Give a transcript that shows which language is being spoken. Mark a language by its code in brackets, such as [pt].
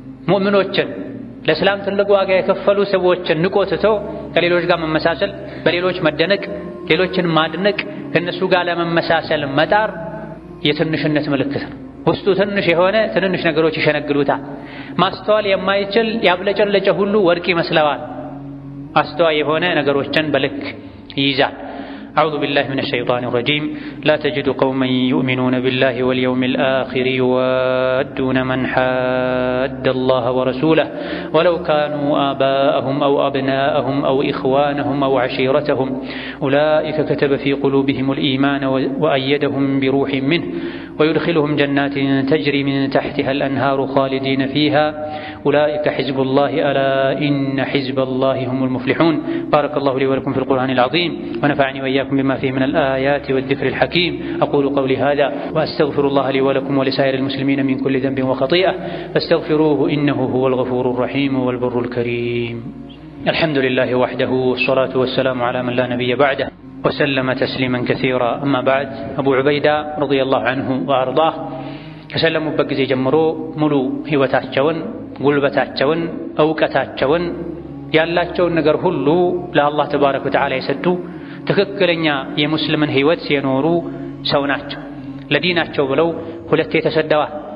[am] ሙእምኖችን ለእስላም ትልቅ ዋጋ የከፈሉ ሰዎችን ንቆ ትቶ ከሌሎች ጋር መመሳሰል፣ በሌሎች መደነቅ፣ ሌሎችን ማድነቅ፣ ከእነሱ ጋር ለመመሳሰል መጣር የትንሽነት ምልክት ነው። ውስጡ ትንሽ የሆነ ትንንሽ ነገሮች ይሸነግሉታል። ማስተዋል የማይችል ያብለጨለጨ ሁሉ ወርቅ ይመስለዋል። አስተዋይ የሆነ ነገሮችን በልክ ይይዛል። [ar] أعوذ بالله من الشيطان الرجيم لا تجد قوما يؤمنون بالله واليوم الآخر يوادون من حاد الله ورسوله ولو كانوا آباءهم أو أبناءهم أو إخوانهم أو عشيرتهم أولئك كتب في قلوبهم الإيمان وأيدهم بروح منه ويدخلهم جنات تجري من تحتها الأنهار خالدين فيها أولئك حزب الله ألا إن حزب الله هم المفلحون. بارك الله لي ولكم في القرآن العظيم ونفعني وإياكم بما فيه من الآيات والذكر الحكيم. أقول قولي هذا وأستغفر الله لي ولكم ولسائر المسلمين من كل ذنب وخطيئة فاستغفروه إنه هو الغفور الرحيم والبر الكريم. الحمد لله وحده والصلاة والسلام على من لا نبي بعده وسلم تسليما كثيرا. أما بعد أبو عبيدة رضي الله عنه وأرضاه [am] ከሰለሙበት ጊዜ ጀምሮ ሙሉ ህይወታቸውን ጉልበታቸውን ዕውቀታቸውን ያላቸውን ነገር ሁሉ ለአላህ ተባረከ ወተዓላ የሰጡ ትክክለኛ የሙስሊምን ህይወት የኖሩ ሰው ናቸው። ለዲናቸው ብለው ሁለቴ ተሰደዋል።